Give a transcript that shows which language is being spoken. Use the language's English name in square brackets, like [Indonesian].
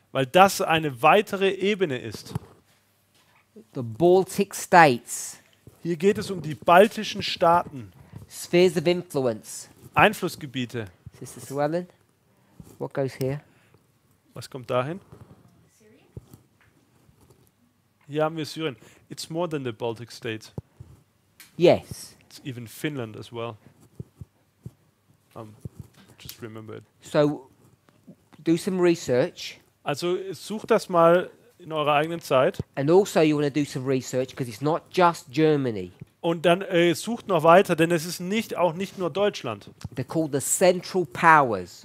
[German] weil das eine weitere Ebene ist. [English] The Baltic states, [German] Hier geht es um die baltischen Staaten, [English] spheres of influence. [German] Einflussgebiete. [English] Sister Suellen, what goes here? [German] Was kommt dahin? Hier haben wir Syrien. [English] It's more than the Baltic states. Yes. It's even Finland as well. Just remember it. So do some research. [German] Also sucht das mal in eurer eigenen Zeit. [English] And also you want to do some research because it's not just Germany. [German] Und dann sucht noch weiter, denn es ist auch nicht nur Deutschland. [English] They're called the Central Powers.